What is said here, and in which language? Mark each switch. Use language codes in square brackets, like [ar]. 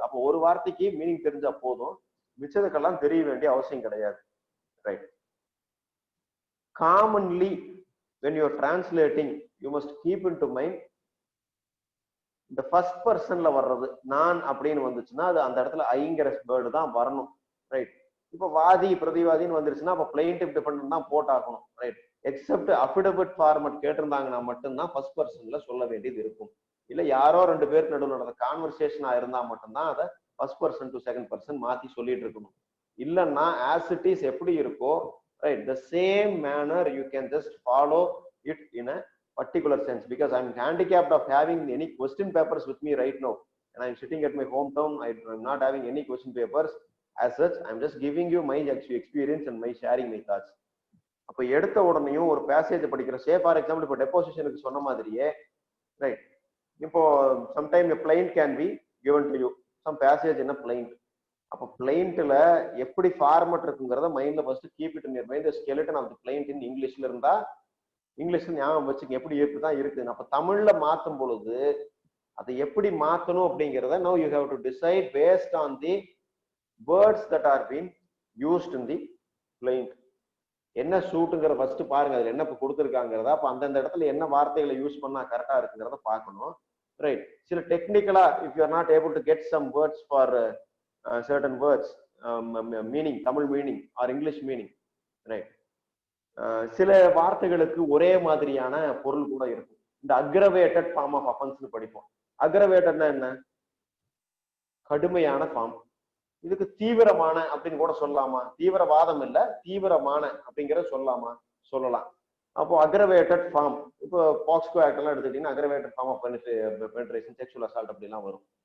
[ta] அப்போ ஒரு வார்த்தைக்கு மீனிங் தெரிஞ்சா போதும், மிச்சதுக்கெல்லாம் தெரிய வேண்டிய அவசியம் கிடையாது, right? [en] Commonly when you are translating, you must keep into mind [ta] இந்த ஃபர்ஸ்ட் பர்சன்ல வர்றது நான் அப்படின்னு வந்துச்சுன்னா அது அந்த இடத்துல ஐங்கிற வேர்டு தான் வரணும், ரைட்? இப்போ வாதி பிரதிவாதின்னு வந்துருச்சுன்னா அப்போ பிளைன்டிவ் டிபெண்டன்ட் தான் போட்டாகணும், ரைட்? எக்ஸப்ட் அஃபிடவிட் ஃபார்மட் கேட்டிருந்தாங்கன்னா மட்டும்தான் ஃபர்ஸ்ட் பர்சன்ல சொல்ல வேண்டியது இருக்கும். இல்ல யாரோ ரெண்டு பேருக்கு நடுவில் நடந்த கான்வர்சேஷனா இருந்தா மட்டும்தான் அதை first person to second person மாத்தி சொல்லிட்டு இருக்கணும். [en] இல்லைன்னா as it is [ta] எப்படி இருக்கோ, [en] Right, the same manner you can just follow it in a particular sense. Because I'm handicapped of having any question papers with me right now, and I'm sitting at my hometown. I'm not having any question papers as such. I'm just giving you my experience and my sharing my thoughts. [ta] அப்ப எடுத்த உடனேயும் ஒரு passage படிக்கிற, say for example இப்போ டெபோசிஷனுக்கு சொன்ன மாதிரியே, right, இப்போ sometime [en] a plaint can be given to you, some passage in a plaint. [ta] அப்போ பிளைண்ட்ல எப்படி ஃபார்மட் இருக்குங்கிறத மைண்ட்ல first [en] Keep it in your mind. [ta] Skeleton of the blind இன் இங்கிலீஷ்ல இருந்தா இங்கிலீஷ்ல ஞாபகம் வச்சுக்க எப்படி இருக்குதான் இருக்குது. அப்ப தமிழ்ல மாத்தும் பொழுது அதை எப்படி மாத்தணும் அப்படிங்கிறத [en] now you have to decide based on the words that are being used in the plaint. [ta] என்ன சூட்டுங்கிற ஃபர்ஸ்ட் பாருங்க, அதுல என்ன கொடுத்துருக்காங்கிறதா. அப்ப அந்தந்த இடத்துல என்ன வார்த்தைகளை யூஸ் பண்ணா கரெக்டா இருக்குங்கிறத பார்க்கணும், ரைட்? சில டெக்னிக்கலா [en] if you are not able to get some words for certain words, [ta] meaning Tamil meaning or English meaning, right, சில வார்த்தைகளுக்கு ஒரே மாதிரியான பொருள் கூட இருக்கும். இந்த அக்ரவேட்டட் ஃபார்ம் ஆஃப் அஃபென்ஸ்னு படிப்போம். அக்ரவேட்டட்னா என்ன? கடுமையான ஃபார்ம். இதுக்கு தீவிரமான அப்படின்னு கூட சொல்லலாமா? தீவிரவாதம் இல்ல, தீவிரமான அப்படிங்கிற சொல்லலாமா? சொல்லலாம். அப்போ அக்ரவேட்டட் ஃபார்ம், இப்போ பாக்ஸ்கோ ஆக்ட் எல்லாம் எடுத்துக்கிட்டீங்கன்னா aggravated form of penetration, sexual assault அப்படிலாம் வரும்.